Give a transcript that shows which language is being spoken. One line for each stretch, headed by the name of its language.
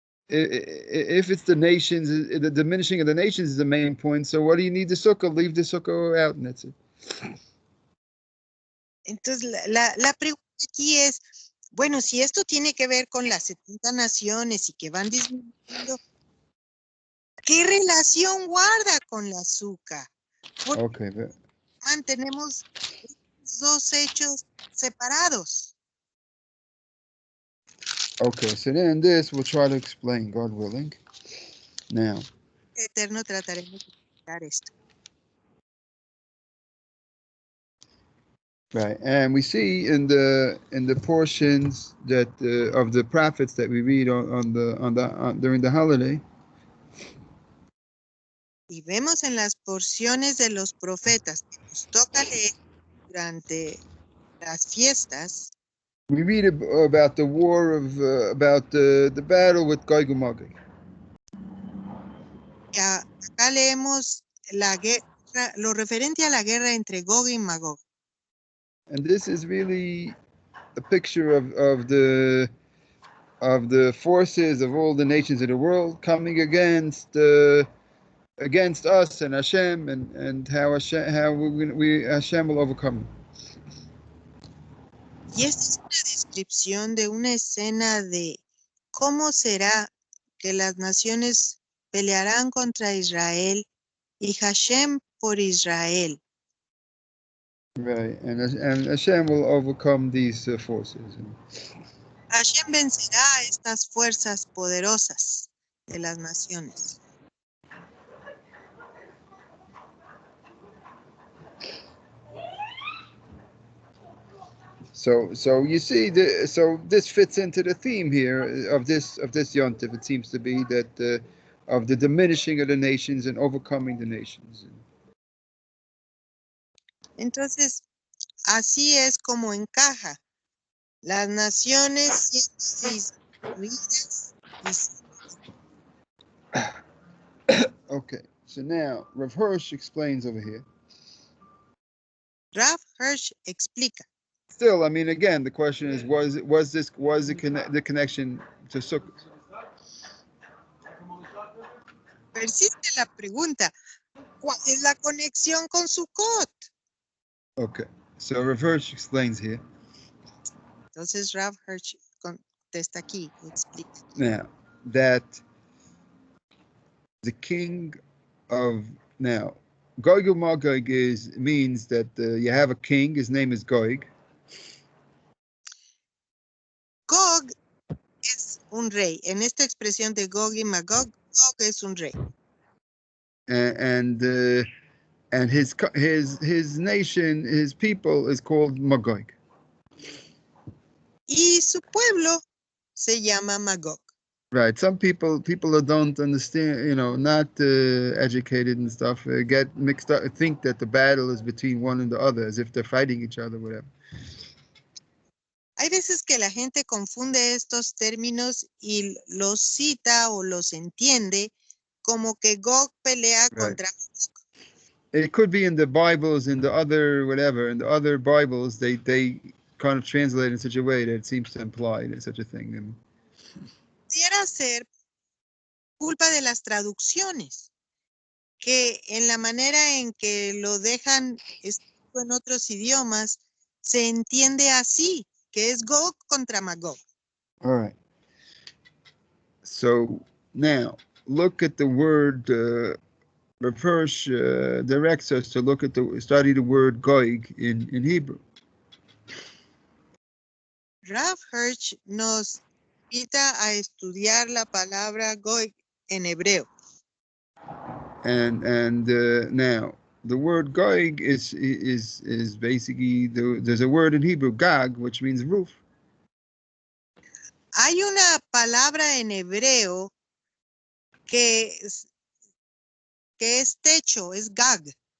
English: If it's the nations, the diminishing of the nations is the main point. So what do you need the Sukkah? Leave the Sukkah out, and that's it.
Spanish: Entonces, la pregunta aquí es, bueno, si esto tiene que ver con las 70 naciones y que van disminuyendo, ¿qué relación guarda con la azúcar?
English: Okay, but
Spanish: Mantenemos dos hechos separados.
English: okay. So then this we'll try to explain, God willing. Now,
Spanish: Eterno trataremos de explicar esto.
English: right, and we see in the portions that of the prophets that we read during the holiday.
Spanish: Y vemos en las porciones de los profetas que nos toca leer durante las fiestas.
English: We read about the war of about the battle with Gog and Magog.
Spanish: Acá leemos la guerra, lo referente a la guerra entre Gog y Magog.
English: And this is really a picture of the forces of all the nations of the world coming against us and Hashem, and how Hashem will overcome them.
Spanish: Y esta es una descripción de una escena de cómo será que las naciones pelearán contra Israel y Hashem por Israel.
English: Right, and Hashem will overcome these forces.
Spanish: Hashem vencerá a estas fuerzas poderosas de las naciones.
English: So you see, so this fits into the theme here of this yontif. It seems to be that of the diminishing of the nations and overcoming the nations.
Spanish: Entonces, así es como encaja. Las naciones disminuidas.
English: Okay, so now Rav Hirsch explains over here.
Spanish: Rav Hirsch explica.
English: Still, I mean, again, the question is, was the connection to Sukkot?
Spanish: Persiste la pregunta, ¿cuál es la conexión con Sukkot?
English: Okay, so Rav Hirsch explains here.
Spanish: Entonces Rav Hirsch contesta aquí, explica.
English: Now, that the king of Gog Magog means that you have a king. His name is Gog.
Spanish: Gog es un rey. En esta expresión de Gog y Magog, Gog es un rey.
English: And his nation, his people is called Magog.
Spanish: Y su pueblo se llama Magog.
English: Right. Some people that don't understand, not educated and stuff, get mixed up, think that the battle is between one and the other, as if they're fighting each other, whatever.
Spanish: Hay veces que la gente confunde estos términos y los cita o los entiende como que Gog pelea contra Magog.
English: It could be in the Bibles, in the other whatever, in the other Bibles, they kind of translate in such a way that it seems to imply that such a thing.
Spanish: Pudiera ser culpa de las traducciones, que en la manera en que lo dejan escrito en otros idiomas, se entiende así, que es Gog contra Magog.
English: All right. So now look at the word. Rav Hirsch directs us to study the word Gog in Hebrew.
Spanish: Rav Hirsch nos invita a estudiar la palabra Gog en hebreo.
English: And now the word Gog is basically there's a word in Hebrew, Gag, which means roof.
Spanish: Hay una palabra en hebreo que es techo, es Gag.